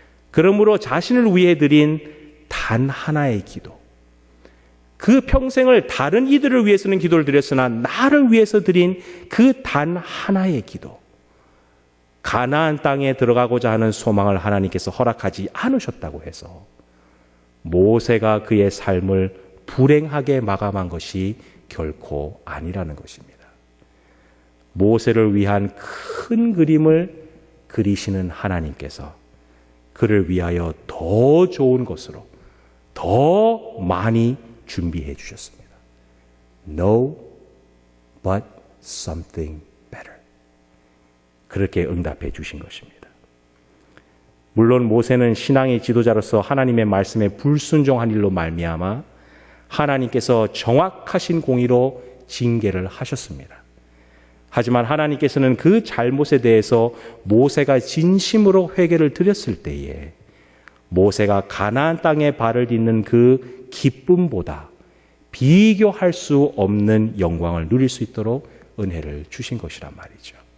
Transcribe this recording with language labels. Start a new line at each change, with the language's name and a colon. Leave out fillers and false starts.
Korean: 그러므로 자신을 위해 드린 단 하나의 기도, 그 평생을 다른 이들을 위해서는 기도를 드렸으나 나를 위해서 드린 그 단 하나의 기도, 가나안 땅에 들어가고자 하는 소망을 하나님께서 허락하지 않으셨다고 해서 모세가 그의 삶을 불행하게 마감한 것이 결코 아니라는 것입니다. 모세를 위한 큰 그림을 그리시는 하나님께서 그를 위하여 더 좋은 것으로 더 많이 준비해 주셨습니다.
English: No, but something better.
Korean: 그렇게 응답해 주신 것입니다. 물론 모세는 신앙의 지도자로서 하나님의 말씀에 불순종한 일로 말미암아 하나님께서 정확하신 공의로 징계를 하셨습니다. 하지만 하나님께서는 그 잘못에 대해서 모세가 진심으로 회개를 드렸을 때에 모세가 가나안 땅에 발을 딛는 그 기쁨보다 비교할 수 없는 영광을 누릴 수 있도록 은혜를 주신 것이란 말이죠.